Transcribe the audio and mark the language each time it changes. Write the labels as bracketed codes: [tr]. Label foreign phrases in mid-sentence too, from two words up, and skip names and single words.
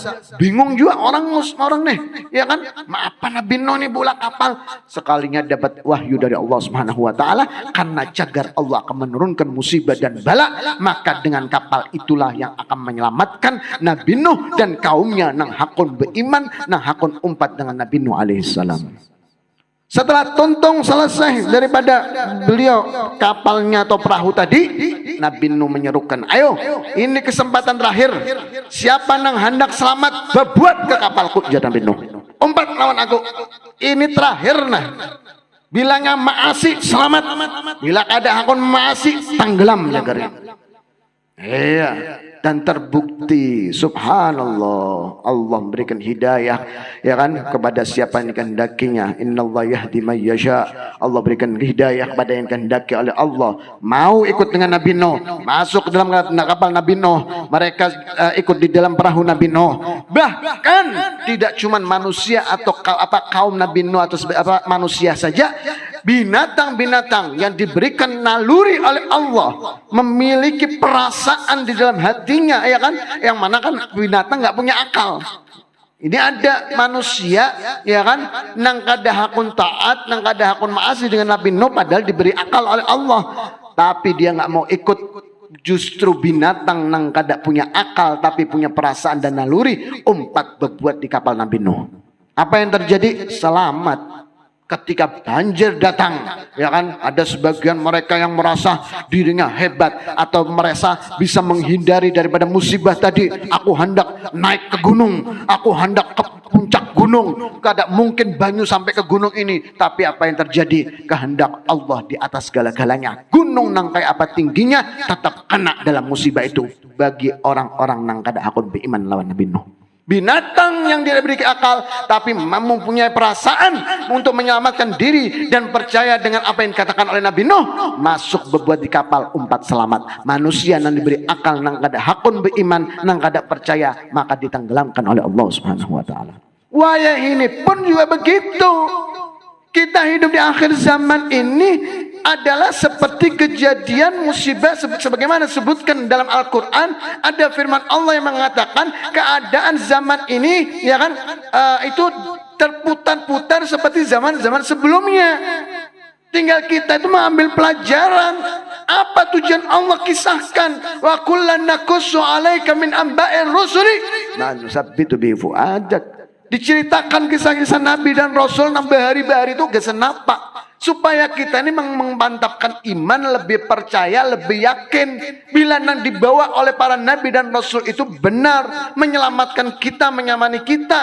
[id] Bingung juga orang nih, ya kan? Apa Nabi Nuh nih bola kapal? Sekalinya dapat wahyu dari Allah [ar] سبحانه وتعالى [id] karena cagar Allah akan menurunkan musibah dan bala, maka dengan kapal itulah yang akan menyelamatkan Nabi Nuh dan kaumnya [bjn] nang hakun beriman, nang hakun umpat [id] dengan Nabi Nuh alaihissalam. Setelah tuntung selesai daripada beliau kapalnya atau perahu tadi, Nabi Nuh menyerukan, ayo ini kesempatan terakhir. [bjn] Siapa nang hendak selamat berbuat ke kapalku, jatuh Nabi Nuh. Umpat lawan aku. Ini terakhir nah. Bilangnya maasi selamat. Bila ada hakun maasi tenggelam jagarnya. [id] Iya. Dan terbukti subhanallah Allah memberikan hidayah ya kan kepada siapa yang dikehendakinya. [ar] إن الله يهدي من يشاء. [id] Allah berikan hidayah kepada yang dikehendaki oleh Allah. Mau ikut dengan Nabi Nuh, masuk ke dalam kapal Nabi Nuh, mereka ikut di dalam perahu Nabi Nuh. Bahkan tidak cuma manusia atau kaum Nabi Nuh atau manusia saja, binatang-binatang yang diberikan naluri oleh Allah, memiliki perasaan di dalam hatinya, ya kan? Yang mana kan binatang nggak punya akal. Ini ada manusia, ya kan? [bjn] Nang kada hakun taat, nang kada hakun maasi [id] dengan Nabi Nuh, padahal diberi akal oleh Allah, tapi dia nggak mau ikut. Justru binatang [bjn] nang kada [id] punya akal tapi punya perasaan dan naluri, umpat berbuat di kapal Nabi Nuh. Apa yang terjadi? Selamat. Ketika banjir datang, ya kan, ada sebagian mereka yang merasa dirinya hebat atau merasa bisa menghindari daripada musibah tadi. Aku hendak naik ke gunung, aku hendak ke puncak gunung, [bjn] kada mungkin banyu [id] sampai ke gunung ini. Tapi apa yang terjadi? Kehendak Allah di atas segala-galanya. Gunung nang kayak apa tingginya tetap kena dalam musibah itu bagi orang-orang [bjn] nang kada hakun beriman lawan [id] Nabi Nuh. Binatang yang tidak memiliki akal tapi mempunyai perasaan untuk menyelamatkan diri dan percaya dengan apa yang dikatakan oleh Nabi Nuh, masuk berbuat di kapal, [bjn] umpat selamat. [id] Manusia yang diberi akal [bjn] nang kada hakun beriman, nang kada [id] percaya, maka ditenggelamkan oleh Allah [ar] سبحانه وتعالى. [id] Wayah ini pun juga begitu. Kita hidup di akhir zaman ini adalah seperti kejadian musibah sebagaimana disebutkan dalam Al-Quran. Ada firman Allah yang mengatakan keadaan zaman ini, ya kan, itu terputar-putar seperti zaman-zaman sebelumnya. Tinggal kita itu mengambil pelajaran. Apa tujuan Allah kisahkan? [ar] وكلا نقص عليك من أنباء الرسل ما نثبت ب فؤادك. [id] Diceritakan kisah-kisah Nabi dan Rasul nambah hari-hari itu gak senapa. supaya kita ini memantapkan iman, lebih percaya, lebih yakin bila yang dibawa oleh para nabi dan rasul itu benar, menyelamatkan kita, menyamani kita.